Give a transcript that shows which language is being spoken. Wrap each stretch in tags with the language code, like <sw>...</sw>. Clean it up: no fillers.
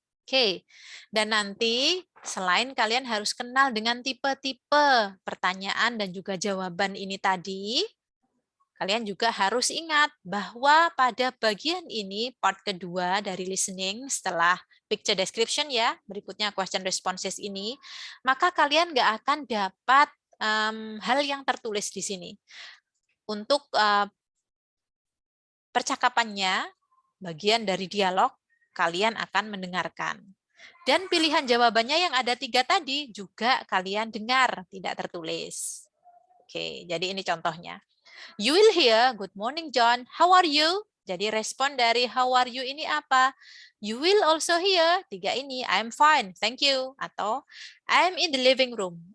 <id>Oke, dan nanti selain kalian harus kenal dengan tipe-tipe pertanyaan dan juga jawaban ini tadi, kalian juga harus ingat bahwa pada bagian ini, part kedua dari listening setelah picture description ya, berikutnya question responses ini, maka kalian nggak akan dapat hal yang tertulis di sini. Untuk percakapannya, bagian dari dialog, kalian akan mendengarkan. Dan pilihan jawabannya yang ada 3 tadi juga kalian dengar, tidak tertulis. Oke, jadi ini contohnya.</id> <en>You will hear, good morning John, how are you?</en> <id>Jadi respon dari</id> <en>how are you</en> <id>ini apa?</id> <en>You will also hear,</en> <id>3 ini,</id> <en>I'm fine, thank you. Atau I'm in the living room.</en>